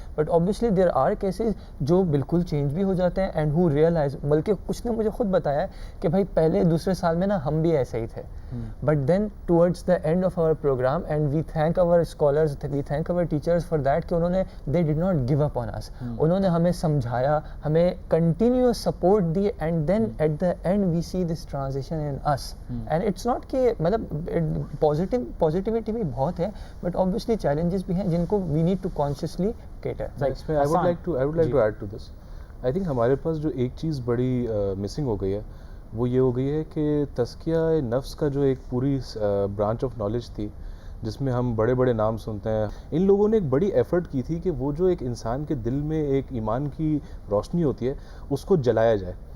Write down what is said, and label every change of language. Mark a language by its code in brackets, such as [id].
[en] but obviously there are cases [ur] جو بالکل change بھی ہو جاتے ہیں [en] and who realize, [ur] بلکہ کچھ نے مجھے خود بتایا کہ بھائی پہلے دوسرے سال میں نا ہم بھی ایسے ہی تھے, [en] But then towards the end of our program and we thank our scholars, we thank our teachers for that کہ انہوں نے they did not give up on us. [ur] انہوں نے ہمیں سمجھایا, ہمیں continuous support the, [en] And then at the end we see this transition in us. And it's not [ur] کہ مطلب پازیٹیوٹی بھی بہت ہے, [en] But obviously challenges بھی ہیں جن کو we need to consciously cater. I would like to add to this. I think [ur] ہمارے پاس جو ایک چیز بڑی مسنگ ہو گئی ہے وہ یہ ہو گئی ہے کہ تزکیہ نفس کا جو ایک پوری برانچ آف نالج تھی جس میں ہم بڑے بڑے نام سنتے ہیں, ان لوگوں نے ایک بڑی ایفرٹ کی تھی کہ وہ جو ایک انسان کے دل میں ایک ایمان کی روشنی ہوتی ہے اس کو جلایا جائے.